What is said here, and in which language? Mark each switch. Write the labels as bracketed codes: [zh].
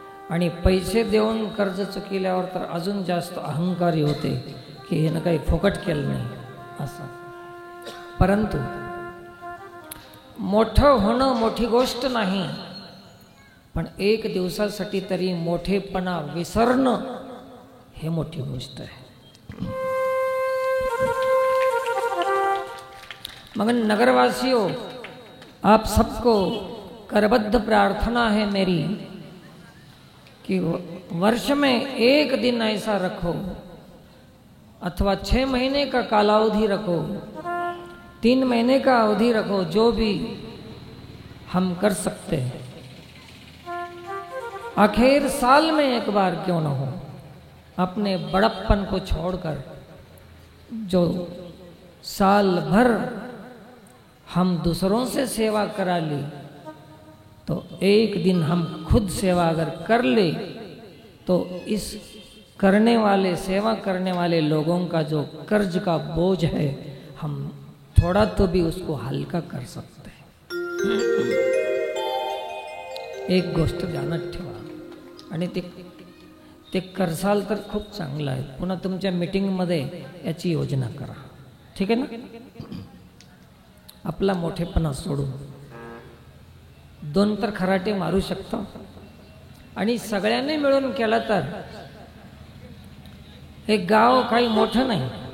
[mr] आणि पैसे देऊन कर्ज चुकल्यावर तर अजून जास्त अहंकारी होते की हे ना काही फुकट केलं नाही असं. परंतु मोठं होणं मोठी गोष्ट नाही, पण एक दिवसासाठी तरी मोठेपणा विसरणं हे मोठी गोष्ट आहे. [hi] मगर नगरवासियों, आप सबको करबद्ध प्रार्थना है मेरी कि वर्ष में एक दिन ऐसा रखो, अथवा 6 महीने का कालावधि रखो, 3 महीने का अवधि रखो, जो भी हम कर सकते हैं. आखिर साल में एक बार क्यों न हो, अपने बड़प्पन को छोड़कर जो साल भर हम दूसरों से सेवा करा ली, तो एक दिन हम खुद सेवा अगर कर ले तो इस करने वाले, सेवा करने वाले लोगों का जो कर्ज का बोझ है, हम थोड़ा तो भी उसको हलका कर सकते हैं. [mr] एक गोष्ट ध्यानात ठेवा आणि ते करसाल तर खूप चांगलं आहे. पुन्हा तुमच्या मीटिंगमध्ये याची योजना करा, ठीक आहे ना. आपला मोठेपणा सोडून 2 तर खराटे मारू शकतो आणि सगळ्यांनी मिळून केला तर हे गाव काही मोठं नाही.